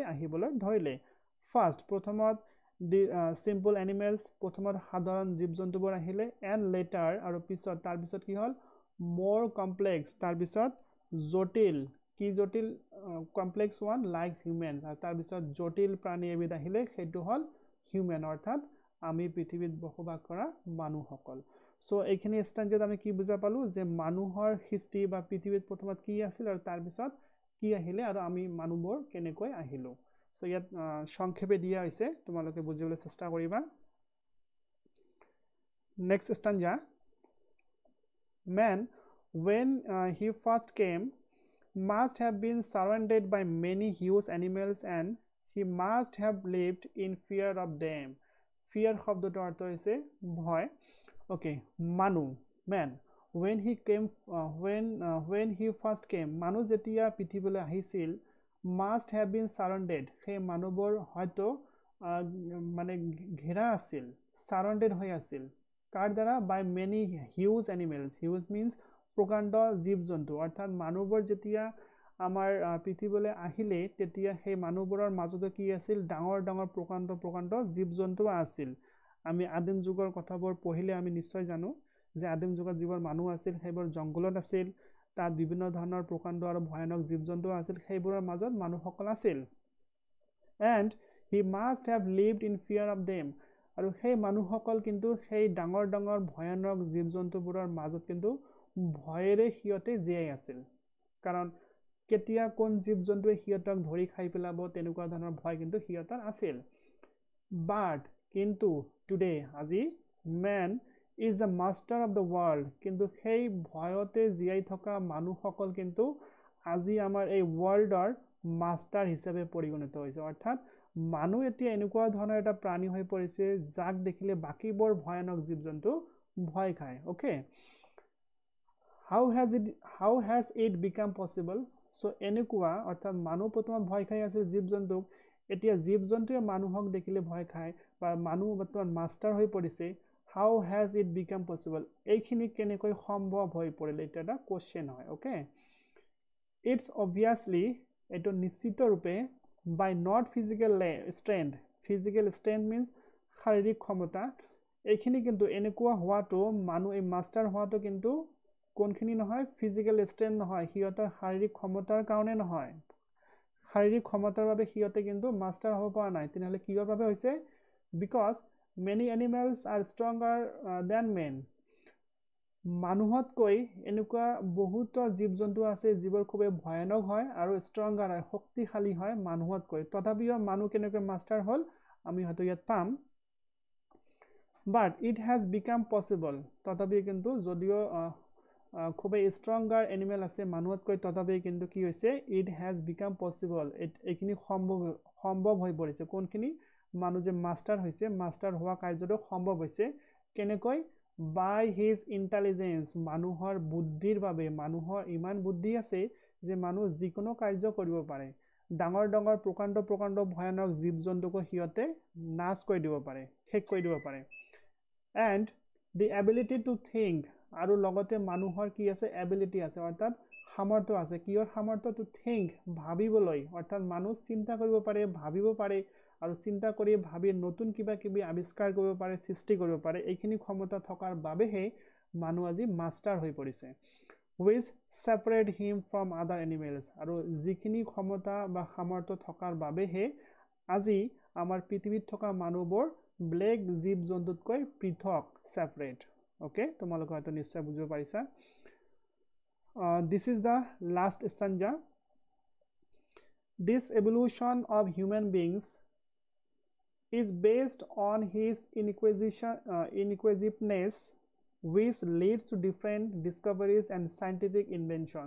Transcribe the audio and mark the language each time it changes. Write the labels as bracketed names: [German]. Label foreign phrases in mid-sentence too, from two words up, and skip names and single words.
[Assamese] আহিবলৈ ধৰিলে ফাৰ্স্ট প্ৰথমত [English] the simple animals [Assamese] প্ৰথমত সাধাৰণ জীৱ-জন্তুবোৰ আহিলে [English] and later [Assamese] আৰু তাৰ পিছত কি হল more complex তাৰ পিছত জটিল [English] complex one like human [Assamese] তাৰ পিছত জটিল প্ৰাণী এবিধ আহিলে সেইটো হল human অৰ্থাৎ আমি পৃথিৱীত বসবাস কৰা মানুহসকল সো এইখিনি স্ট্যাঞ্জাত আমি কি বুজা পালো যে মানুহৰ হিষ্ট্ৰী বা পৃথিৱীত প্ৰথমত কি আছিল আৰু তাৰ পিছত কি আহিলে আৰু আমি মানুহবোৰ কেনেকৈ আহিলো সো ইয়াত সংক্ষেপে দিয়া হৈছে তোমালোকে বুজিবলৈ চেষ্টা কৰিবা [English] next stanza man when he first came must have been surrounded by many huge animals and he must have lived in fear of them fear [Assamese] শব্দটোৰ অৰ্থ হৈছে ভয় [English] okay man when he first came [Assamese] মানুহ যেতিয়া পৃথিৱীলৈ আহিছিল [English] must have been surrounded [Assamese] সেই মানুহবোৰ হয়তো মানে ঘেৰা আছিল surrounded হৈ আছিল কাৰ দ্বাৰা [English] by many huge animals huge means [Assamese] প্ৰকাণ্ড জীৱ-জন্তু অৰ্থাৎ মানুহবোৰ যেতিয়া আমাৰ পৃথিৱীলৈ আহিলে তেতিয়া সেই মানুহবোৰৰ মাজতে কি আছিল ডাঙৰ ডাঙৰ প্ৰকাণ্ড জীৱ জন্তু আছিল আমি আদিম যুগৰ কথাবোৰ পঢ়িলে আমি নিশ্চয় জানো যে আদিম যুগত যিবোৰ মানুহ আছিল সেইবোৰ জংগলত আছিল তাত বিভিন্ন ধৰণৰ প্ৰকাণ্ড আৰু ভয়ানক জীৱ জন্তু আছিল সেইবোৰৰ মাজত মানুহসকল আছিল [English] and he must have lived in fear of them [Assamese] আৰু সেই মানুহসকল কিন্তু সেই ডাঙৰ ডাঙৰ ভয়ানক জীৱ জন্তুবোৰৰ মাজত কিন্তু ভয়েৰে হিয়তে জীয়াই আছিল কাৰণ কেতিয়া কোন জীৱ জন্তুৱে হিয়তক ধৰি খাই পেলাব তেনেকুৱা ধৰণৰ ভয় কিন্তু হিয়তৰ আছিল but কিন্তু today আজি [English] man is the master of the world [Assamese] কিন্তু সেই ভয়তে জীয়াই থকা মানুহসকল কিন্তু আজি আমাৰ এই ওয়াৰ্ল্ডৰ মাস্টাৰ হিচাপে পৰিগণিত হৈছে অৰ্থাৎ মানুহ এতিয়া এনেকুৱা ধৰণৰ এটা প্ৰাণী হৈ পৰিছে যাক দেখিলে বাকিবোৰ ভয়ানক জীৱ জন্তু ভয় খায় ওকে [English] how has it become possible so [Assamese] এনেকুৱা অৰ্থাৎ মানুহ প্ৰথমে ভয় খাই আছিল জীৱ জন্তুক এতিয়া জীৱ জন্তুৱে মানুহক দেখিলে ভয় খায় বা মানুহ বৰ্তমান মাস্টাৰ হৈ পৰিছে how [English] has it become possible [Assamese] এইখিনি কেনেকৈ সম্ভৱ হৈ পৰিলে এটা এটা কোশ্চেন হয় ওকে [English] it's obviously [Assamese] এটো নিশ্চিত ৰূপে [English] by not physical strength means [Assamese] শাৰীৰিক ক্ষমতা এইখিনি কিন্তু এনেকুৱা হোৱাটো মানুহ এই মাস্টাৰ হোৱাটো কিন্তু কোনখিনি নহয় [English] physical strength [Assamese] নহয় হিয়তৰ শাৰীৰিক ক্ষমতাৰ কাৰণে নহয় শাৰীৰিক ক্ষমতাৰ বাবে হিয়তে কিন্তু মাস্টাৰ হ'ব পৰা নাই তেনেহলে কিহৰ বাবে হৈছে [English] because many animals are stronger than men [Assamese] মানুহতকৈ এনেকুৱা বহুত জীৱ জন্তু আছে যিবোৰ খুব ভয়ানক হয় আৰু ষ্ট্ৰংগাৰ হয় শক্তিশালী হয় মানুহতকৈ তথাপিও মানুহ কেনেকৈ মাস্টাৰ হ'ল আমি হয়তো ইয়াত পাম [English] but it has become possible [Assamese] তথাপিও কিন্তু যদিও খুব [English] stronger animal [Assamese] আছে মানুহতকৈ তথাপিও কিন্তু কি হৈছে [English] it has become possible [Assamese] এইখিনি সম্ভৱ হৈ পৰিছে কোনখিনি মানুহ যে মাস্টাৰ হৈছে মাস্টাৰ হোৱা কাৰ্যটো সম্ভৱ হৈছে কেনেকৈ by [English] his intelligence [Assamese] মানুহৰ বুদ্ধিৰ বাবে মানুহৰ ইমান বুদ্ধি আছে যে মানুহ যিকোনো কাৰ্য কৰিব পাৰে ডাঙৰ ডাঙৰ প্ৰকাণ্ড ভয়ানক জীৱ জন্তুকো হিয়তে নাশ কৰি দিব পাৰে শেষ কৰি দিব পাৰে [English] and the ability to think [Assamese] আৰু লগতে মানুহৰ কি আছে এবিলিটি আছে অৰ্থাৎ সামৰ্থ্য আছে কিহৰ সামৰ্থ্য [English] to think [Assamese] ভাবিবলৈ অৰ্থাৎ মানুহ চিন্তা কৰিব পাৰে ভাবিব পাৰে আৰু চিন্তা কৰি ভাবি নতুন কিবা কিবি আৱিষ্কাৰ কৰিব পাৰে সৃষ্টি কৰিব পাৰে এইখিনি ক্ষমতা থকাৰ বাবেহে মানুহ আজি মাস্টাৰ হৈ পৰিছে [English] which separate him from other animals [Assamese] আৰু যিখিনি ক্ষমতা বা সামৰ্থ্য থকাৰ বাবেহে আজি আমাৰ পৃথিৱীত থকা মানুহবোৰ ব্লেক জীৱ জন্তুতকৈ পৃথক সেপাৰেট ওকে তোমালোকে হয়তো নিশ্চয় বুজিব পাৰিছা [English] this is the last stanza this evolution of human beings is based on his inquisitiveness which leads to different discoveries and scientific inventions